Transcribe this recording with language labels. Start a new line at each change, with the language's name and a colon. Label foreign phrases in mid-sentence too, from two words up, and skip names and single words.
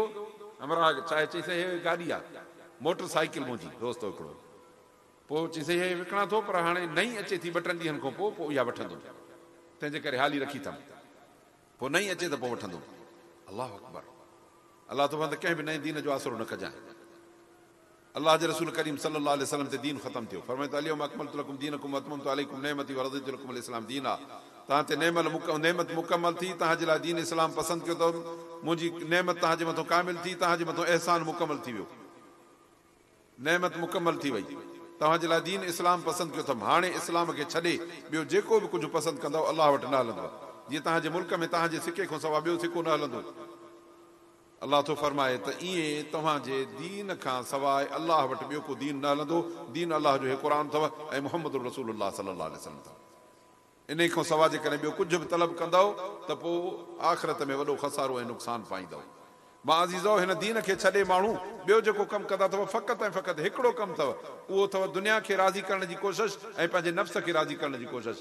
Sindhi: हमरा चाहे चईसि हे गाॾी आहे, मोटर साइकिल मुंहिंजी दोस्त हिकिड़ो, पोइ चईसि हे विकिणां थो, पर हाणे नई अचे थी 2-3 ॾींहंनि खां पोइ इहा वठंदो, तंहिंजे करे हाली रखी अथमि, पोइ नई अचे त पोइ वठंदो।
Arabic: الله أكبر.
Sindhi: अलाह तो फरमाए कंहिं बि नए दीन जो आसरो न कजांइ। अलाह जे रसूल करीम
Arabic: صلى الله عليه وسلم
Sindhi: ते दीन ख़तमु थियो, फरमाए त
Arabic: اليوم أكملت لكم دينكم وأتممت عليكم نعمتي ورضيت لكم الإسلام دينا.
Sindhi: तव्हां ते नेमत मुकमल थी, तव्हांजे लाइ दीन इस्लाम पसंदि कयो अथव, मुंहिंजी नेमत तव्हांजे मथां कामिल थी, तव्हांजे मथां एहसान मुकमल थी वियो, नेमत मुकमल थी वई, तव्हांजे लाइ दीन इस्लाम पसंदि कयो अथमि। हाणे इस्लाम खे छॾे ॿियो जेको बि कुझु पसंदि कंदव अलाह वटि न हलंदो। जीअं तव्हांजे मुल्क में तव्हांजे सिके खां सवाइ ॿियो सिको न हलंदो। अलाह तो फरमाए त ईअं तव्हांजे दीन खां सवाइ अलाह वटि ॿियो को दीन न हलंदो। दीन अलाह जो हे क़ुर अथव ऐं
Arabic: محمد رسول الله صلى الله عليه وسلم
Sindhi: अथव। इन खां सवाइ जेकॾहिं ॿियो कुझु बि तलब कंदव त पोइ आख़िरत में वॾो खसारो ऐं नुक़सानु पाईंदव। मां अज़ीज़ो, हिन दीन खे छॾे माण्हू ॿियो जेको कमु कंदा अथव, फ़क़ति ऐं फ़क़ति हिकिड़ो कमु अथव, उहो अथव दुनिया खे राज़ी करण जी कोशिशि ऐं पंहिंजे नफ़्स खे राज़ी करण जी कोशिशि।